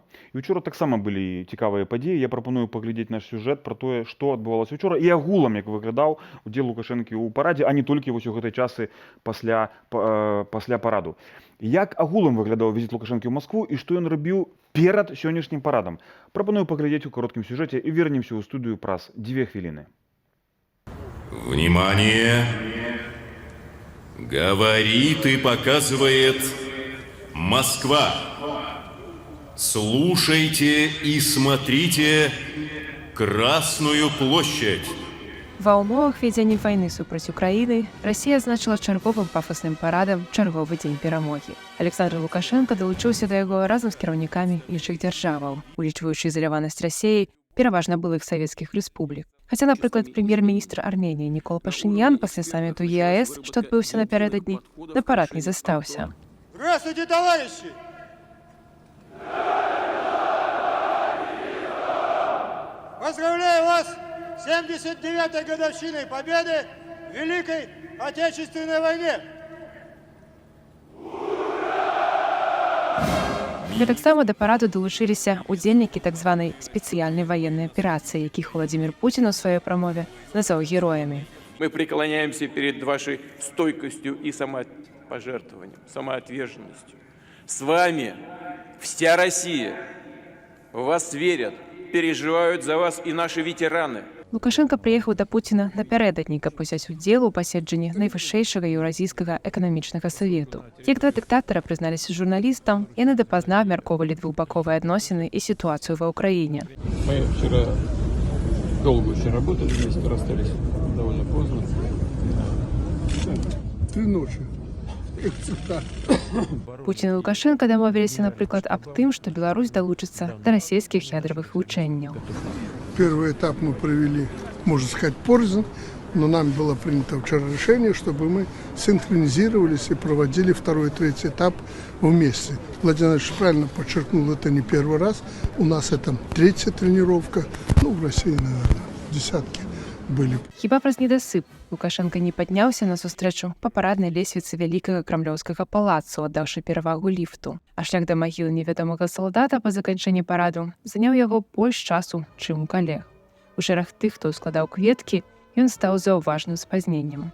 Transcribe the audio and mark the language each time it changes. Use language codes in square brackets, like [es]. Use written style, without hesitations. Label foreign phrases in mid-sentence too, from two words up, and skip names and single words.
[be] І ўчора таксама былі цікавыя падзеі. Я прапаную паглядзець наш сюжэт пра тое, што адбывалася ўчора і агулам, як выглядаў удзел Лукашэнкі ў парадзе, а не толькі вось у гэтай часы пасля параду. Як агулам выглядаў візіт Лукашэнкі ў Маскву і што ён рабіў перад сённяшнім парадам? Прапаную паглядзець у кароткім сюжэце і вернемся ў студыю праз 2 хвіліны. [ru] Внимание! Говорит и показывает Москва. Слушайте и смотрите Красную площадь. [be] Ва ўмовах вядзення вайны супраць Украіны Расія азначыла чарговым пафасным парадам чарговы дзень перамогі. Александр Лукашенко далучыўся да яго разам з кіраўнікамі іншых дзяржаваў, улічваючы ізаляванасць Расіі пераважна былых савецкіх рэспублік. Хаця, напрыклад, прэм'ер-міністр Арменіі Нікол Пашынян пасля саміту ЕАЭС, што адбыўся напярэдадні, на парад не застаўся. [ru] Здравствуйте, товарищи! Поздравляю вас с 79-й годовщиной победы в Великой Отечественной войне! [be] Таксама да параду далучыліся удзельнікі так званай спецыяльнай ваеннай аперацыі, якіх Владзімір Пуцін у сваёй прамове назваў героямі. [ru] Мы преклоняемся перед вашей стойкостью и самопожертвованием, самоотверженностью. С вами вся Россия. В вас верят, переживают за вас и наши ветераны. [be] Лукашенко прыехаў да Пуціна напярэдадні, каб узяць удзел у паседжанні найвышэйшага еўразійскага эканамічнага савету. Як два дыктатара прызналіся журналістам, яны дапазна абмяркоўвалі двухбаковыя адносіны і сітуацыю ва ўкраіне. [ru] Мы вчера долго очень работали вместе, расстались довольно поздно. 3 ночи. [be] Пуцін і Лукашенко дамовіліся, напрыклад, аб тым, што Беларусь далучыцца да расійскіх ядравых вучэнняў. [ru] Первый этап мы провели, можно сказать, порознь, но нами было принято вчера решение, чтобы мы синхронизировались и проводили второй и третий этап вместе. Владимир Ильич правильно подчеркнул, это не первый раз. У нас это 3-я тренировка, в России, наверное, десятки были. [be] Хіба праз недасып Лукашенко не падняўся на сустрэчу па параднай лесвіцы вялікага крамлёўскага палацу, аддаўшы перавагу ліфту. А шлях да магілы невядомага салдата па заканчэнні параду заняў яго больш часу, чым у калег. У шэраг тых, хто складаў кветкі, ён стаў заўважным спазненнем.